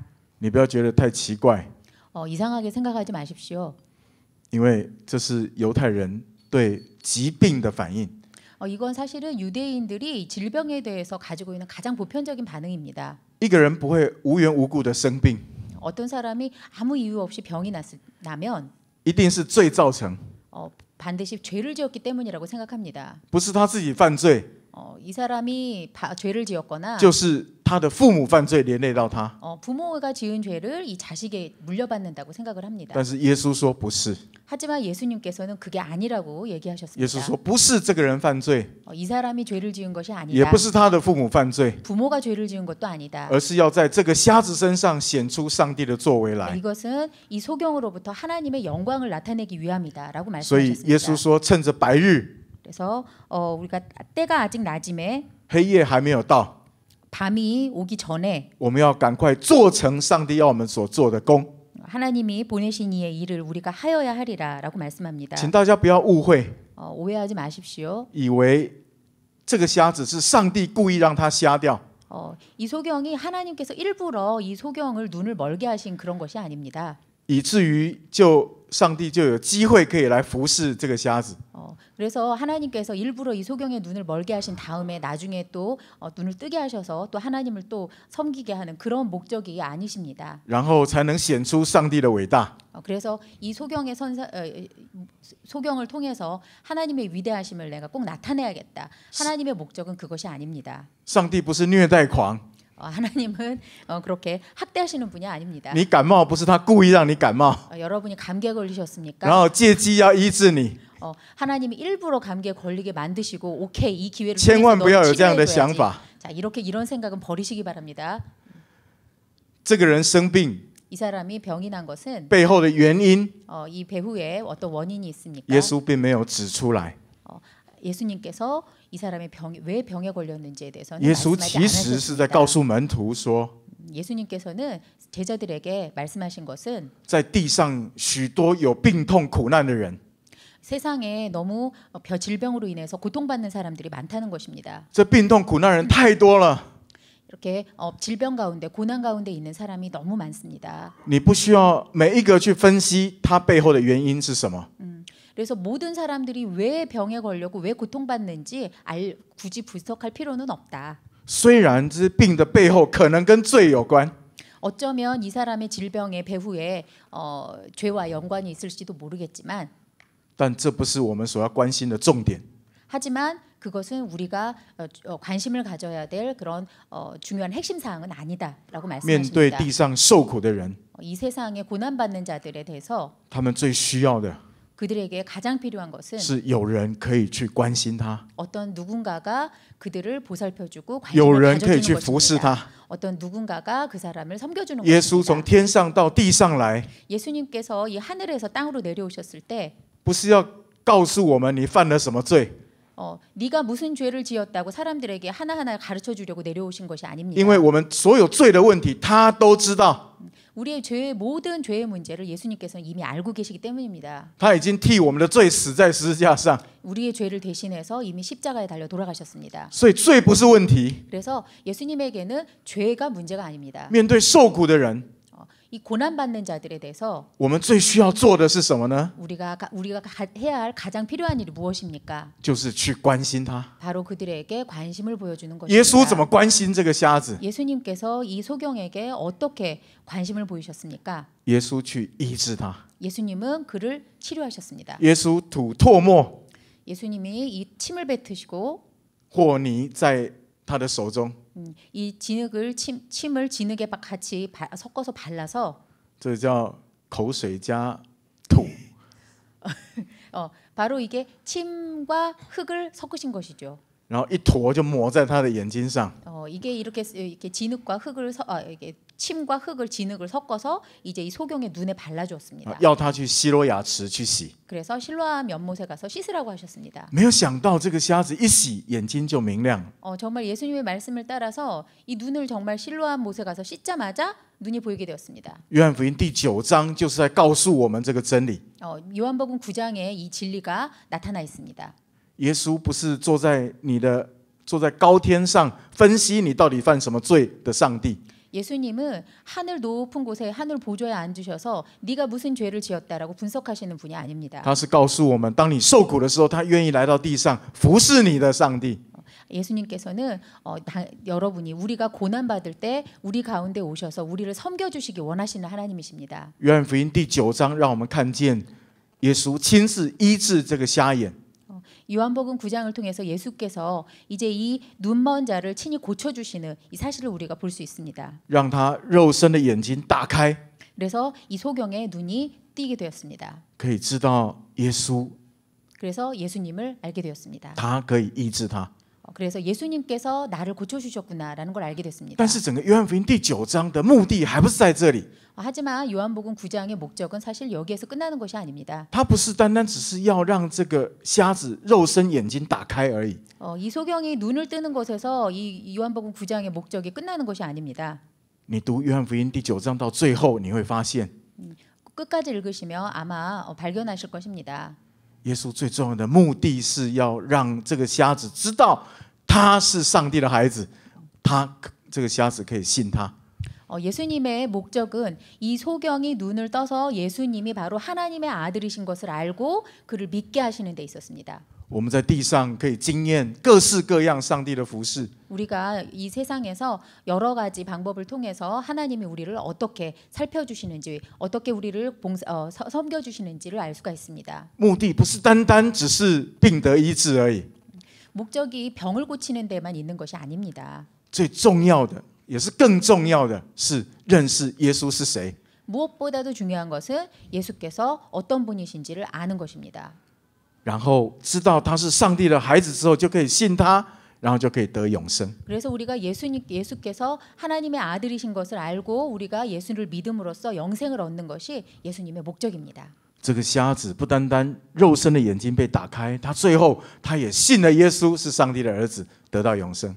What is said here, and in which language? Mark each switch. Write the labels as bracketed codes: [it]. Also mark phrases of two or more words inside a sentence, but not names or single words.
[zh] 你不要觉得太奇怪， [ko] 이상하게 생각하지 마십시오. [zh] 因为这是犹太人对疾病的反应。 [ko] 이건 사실은 유대인들이 질병에 대해서 가지고 있는 가장 보편적인 반응입니다. [zh] 一个人不会无缘无故的生病， [ko] 어떤 사람이 아무 이유 없이 병이 나면 [zh] 一定是罪造成， [ko] 반드시 죄를 지었기 때문이라고 생각합니다. [zh] 不是他自己犯罪， [ko] 이 사람이 죄를 지었거나 [zh] 就是他的父母犯罪连累到他。 [ko] 부모가 지은 죄를 이 자식에 물려받는다고 생각을 합니다. [zh] 但是耶稣说不是， [ko] 하지만 예수님께서는 그게 아니라고 [zh] 耶 [ko] 얘기하셨습니다. [zh] 稣说不是这个人犯罪， [ko] 이 사람이 죄를 지은 것이 [zh] 也 [ko] 아니다. [zh] 不是他的父母犯罪， [ko] 부모가 죄를 지은 것도 아니다. [zh] 而是要在这个瞎子身上显出上帝的作为来。 [ko] 이것은 이 소경으로부터 하나님의 영광을 나타내기 위함이다라고 [zh] 所以耶稣 [ko] 말씀하셨습니다. [zh] 说，趁着白日， [ko] 그래서 우리가 때가 아직 낮임에 [zh] 黑夜还没有到， [ko] 밤이 오기 전에 [zh] 我们要赶快做成上帝要我们所做的工。 [ko] 하나님이 보내신 이의 일을 우리가 하여야 하리라라고 말씀합니다. [zh] 请大家不要误会， [ko] 오해하지 마십시오. [zh] 以为这个瞎子是上帝故意让他瞎掉。 [ko] 이 소경이 하나님께서 일부러 이 소경을 눈을 멀게 하신 그런 것이 아닙니다. [zh] 以至于上帝就有机会可以来服侍这个瞎子。 [ko] 그래서 하나님께서 일부러 이 소경의 눈을 멀게 하신 다음에 나중에 또 눈을 뜨게 하셔서 또 하나님을 또 섬기게 하는 그런 목적이 아니십니다. [zh] 然后才能显出上帝的伟大。 [ko] 그래서 이 소경을 통해서 하나님의 위대하심을 내가 꼭 나타내야겠다. 하나님의 목적은 그것이 아닙니다. [zh] 上帝不是虐待狂， [ko] 하나님은 그렇게 학대하시는 분이 아닙니다. [zh] 你感冒不是他故意让你感冒， [ko] 여러분이 감기에 걸리셨습니까? [zh] 然后借机要医治你。 [ko] 하나님이 일부러 감기에 걸리게 만드시고 오케이 이 기회를 [zh] 千万不要有这样的 [ko] 치료해줘야지. [zh] 想法。 [ko] 자, 이런 생각은 버리시기 바랍니다. [zh] 这个人生病 [ko] 이 사람이 병이 난 것은 [zh] 背后的原因， [ko] 이 배후에 어떤 원인이 있습니까? [zh] 耶稣并没有指出来。 [ko] 예수님께서 이 사람의 왜 병에 걸렸는지에 대해서는 [zh] 耶稣 [ko] 말씀하지 [zh] 其实是在 [ko] 않으셨습니다. [zh] 告诉门徒说， [ko] 예수님께서는 제자들에게 말씀하신 것은 [zh] 在地上许多有病痛苦难的人， [ko] 세상에 너무 질병으로 인해서 고통받는 사람들이 많다는 것입니다. [zh] 这病痛苦难人太多了， [ko] 이렇게 질병 가운데 고난 가운데 있는 사람이 너무 많습니다. [zh] 你不需要每一个去分析他背后的原因是什么。 [ko] 그래서 모든 사람들이 왜 병에 걸려고 왜 고통받는지 굳이 분석할 필요는 없다. [zh] 虽然这病的背后可能跟罪有关， [ko] 어쩌면 이 사람의 질병의 배후에 죄와 연관이 있을지도 모르겠지만 [zh] 但这不是我们所要关心的重点。 [ko] 하지만 그것은 우리가 관심을 가져야 될 그런 중요한 핵심 사항은 아니다라고 [zh] 面对 [ko] 말씀하십니다. [zh] 地上受苦的人， [ko] 이 세상에 고난받는 자들에 대해서 [zh] 他们最需要的 [ko] 그들에게 가장 필요한 것은 [zh] 是有人可以去关心他， [ko] 어떤 누군가가 그들을 보살펴주고 [zh] 有 [ko] 관심을 [zh] 人可以 [ko] 가져주는 [zh] 去服侍 [ko] 것입니다. [zh] 他。 [ko] 어떤 누군가가 그 사람을 섬겨주는 [zh] 耶稣从 [ko] 것입니다. [zh] 天上到地上来， [ko] 예수님께서 이 하늘에서 땅으로 내려오셨을 때 [zh] 不是要告诉我们你犯了什么罪， [ko] 네가 무슨 죄를 지었다고 사람들에게 하나하나 가르쳐 주려고 내려오신 것이 아닙니다. [zh] 因为我们所有罪的问题他都知道， [ko] 우리의 모든 죄의 문제를 예수님께서는 이미 알고 계시기 때문입니다. [zh] 他已经替我们的罪死在十字架上， [ko] 우리의 죄를 대신해서 이미 십자가에 달려 돌아가셨습니다. [zh] 所以罪不是问题。 [ko] 그래서 예수님에게는 죄가 문제가 아닙니다. [zh] 面对受苦的人， [ko] 이 고난받는 자들에 대해서 [zh] 我们最需要做的是什么呢？ [ko] 우리가 해야 할 가장 필요한 일이 무엇입니까? [zh] 就是去关心他。 [ko] 바로 그들에게 관심을 보여주는 [zh] 耶稣怎 [ko] 것입니다. [zh] 么关心这个瞎子？ [ko] 예수님께서 이 소경에게 어떻게 관심을 보이셨습니까? [zh] 耶稣去医治他， [ko] 예수님은 그를 치료하셨습니다. [zh] 耶稣吐唾沫 [ko] 예수님이 이 침을 뱉으시고 [zh] 或泥在他的手中， [ko] 이 침을 진흙에 같이 섞어서 발라서 [zh] 这叫口水加土。 [ko] 바로 이게 침과 흙을 섞으신 것이죠. [zh] 然后一坨就抹在他的眼睛上， [ko] 이게 이렇게 진흙과 흙을 이게 침과 흙을 진흙을 섞어서 이제 이 소경의 눈에 발라주었습니다. [zh] 要他去希罗亚池去洗。 [ko] 그래서 실로암 연못에 가서 씻으라고 하셨습니다. [zh] 没有想到这个瞎子一洗，眼睛就明亮。 [ko] 정말 예수님의 말씀을 따라서 이 눈을 정말 실로암 못에 가서 씻자마자 눈이 보이게 되었습니다. [zh] 约翰福音第9章就是在告诉我们这个真理。 [ko] 요한복음 9장에 이 진리가 나타나 있습니다. [zh] 耶稣不是坐在高天上分析你到底犯什么罪的上帝。 [ko] 예수님은 하늘 높은 곳에 하늘 보좌에 앉으셔서 네가 무슨 죄를 지었다라고 분석하시는 분이 아닙니다. [zh] 他是告诉我们，当你受苦的时候，他愿意来到地上服侍你的上帝。 [ko] 예수님께서는 여러분이 우리가 고난 받을 때 우리 가운데 오셔서 우리를 섬겨 주시기 원하시는 하나님이십니다. [zh] 约翰福音第9章让我们看见耶稣亲自医治这个瞎眼。 [ko] 요한복음 9장을 통해서 예수께서 이제 이 눈먼 자를 친히 고쳐 주시는 이 사실을 우리가 볼 수 있습니다. [zh] 让他肉身的眼睛打开， [ko] 그래서 이 소경의 눈이 띄게 되었습니다. [zh] 可以知道耶稣， [ko] 그래서 예수님을 알게 되었습니다. [zh] 他可以医治他。 [ko] 그래서 예수님께서 나를 고쳐 주셨구나라는 걸 알게 됐습니다. [zh] 但是整个约翰福音第9章的目的还不是在这里， [ko] 하지만 요한복음 9장의 목적은 사실 여기에서 끝나는 것이 아닙니다. [zh] 他不是单单只是要让这个瞎子肉身眼睛打开而已。 [ko] 이 소경이 눈을 뜨는 것에서 이 요한복음 9장의 목적이 끝나는 것이 아닙니다. [zh] 你读约翰福音第9章到最后，你会发现， [ko] 끝까지 읽으시면 아마 발견하실 것입니다. [zh] 耶稣最重要的目的是要让这个瞎子知道他是上帝的孩子，这个瞎子可以信他。 [ko] 예수님의 목적은 이 소경이 눈을 떠서 예수님이 바로 하나님의 아들이신 것을 알고 그를 믿게 하시는 데 있었습니다. [zh] 我们在地上可以经验各式各样上帝的服事， [ko] 우리가 이 세상에서 여러 가지 방법을 통해서 하나님이 우리를 어떻게 살펴주시는지 어떻게 우리를 섬겨주시는지를 알 수가 있습니다. [zh] 目的不是单单只是病得医治而已， [ko] 목적이 병을 고치는 데만 있는 것이 아닙니다. [zh] 最重要的也是更重要的是认识耶稣是谁。 [ko] 무엇보다도 중요한 것은 예수께서 어떤 분이신지를 아는 것입니다. [zh] 然后知道他是上帝的孩子之后，就可以信他，然后就可以得永生。 [ko] 그래서 우리가 예수께서 하나님의 아들이신 것을 알고 우리가 예수를 믿음으로써 영생을 얻는 것이 예수님의 목적입니다. [zh] 这个瞎子不单单肉身的眼睛被打开，他最后他也信了耶稣是上帝的儿子，得到永生。